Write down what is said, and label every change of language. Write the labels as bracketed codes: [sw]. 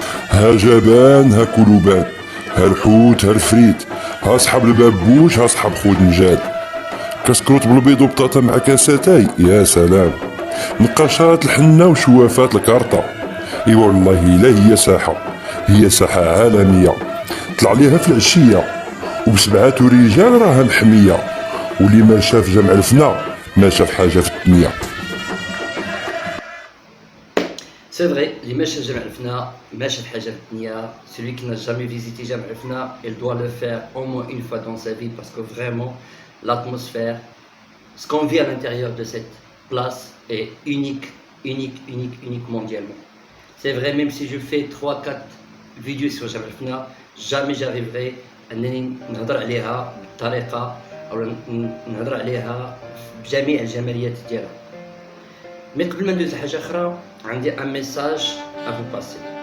[ar] ها جبان ها كلوبان ها الحوت ها الفريت ها صحاب البابوش ها صحاب خود نجال، كسكروت بالبيض وبطاطا مع كاساتاي يا سلام، نقاشات الحنة وشوافات الكارطة، اي والله لا هي ساحة عالمية طلع ليها في العشية، وبسبعات رجال راها محمية، واللي ما شاف جمع الفنا ما شاف حاجة في الدنيا. سي فغي اللي ما شاف جامع الفنا ما شاف حاجه في الدنيا. [fr] celui qui n'a jamais visité جامع الفنا il doit le faire au moins une fois dans sa vie parce que vraiment l'atmosphère, ce qu'on vit à l'intérieur de cette place est unique mondialement. C'est vrai, même si je fais 3-4 vidéos sur جامع الفنا jamais j'arriverai [ar] انني نهضر عليها بالطريقه او نهضر عليها بجميع الجماليات ديالها. مي قبل ما ندوز لحاجه اخرى عندي ان ميساج افو باسي.